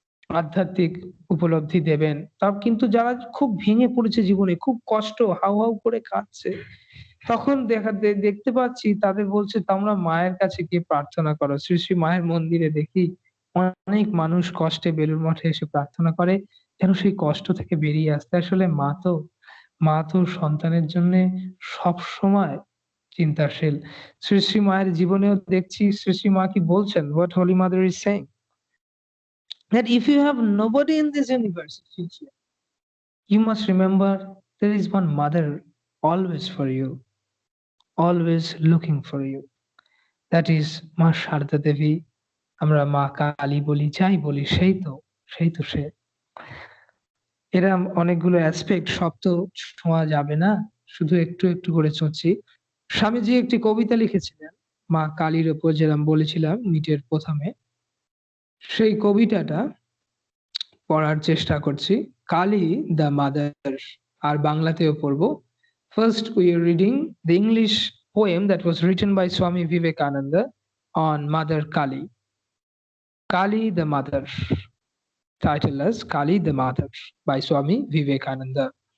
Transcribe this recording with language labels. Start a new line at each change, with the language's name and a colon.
Bangla: আধ্যাত্মিক উপলব্ধি দেবেন। তাও কিন্তু যারা খুব ভেঙে পড়েছে জীবনে, খুব কষ্ট, হাউ হাউ করে কাঁদছে, তখন দেখতে পাচ্ছি তাদের বলছে তোমরা মায়ের কাছে গিয়ে প্রার্থনা করো। শ্রী শ্রী মায়ের মন্দিরে দেখি অনেক মানুষ কষ্টে বেলুড় মঠে এসে প্রার্থনা করে যেন সেই কষ্ট থেকে বেরিয়ে আসতে। আসলে মা তো সন্তানের জন্য সব সময় চিন্তাশীল। শ্রী শ্রী মায়ের জীবনেও দেখছি শ্রী শ্রী মা কি বলছেন,
English: what Holy Mother is saying, that if you have nobody in this universe, you must remember there is one mother always for you, always looking for you. That is
Bangla: মা শারদা দেবী। আমরা মা কালী বলি, যাই বলি, সেই তো সে। এরম অনেকগুলো অ্যাসপেক্ট, সব তো ছোঁয়া যাবে না, শুধু একটু একটু করে ছুঁচ্ছি। স্বামীজি একটি কবিতা লিখেছিলেন মা কালীর উপর, যেরকম বলেছিলাম মিটের প্রথমে, সেই কবিতাটা পড়ার চেষ্টা করছি। কালী দ্য মাদার, আর বাংলাতেও পড়বো।
English: First we are reading the English poem that was written by Swami Vivekananda on Mother Kali. Kali the Mother, titled as Kali the Mother by Swami Vivekananda.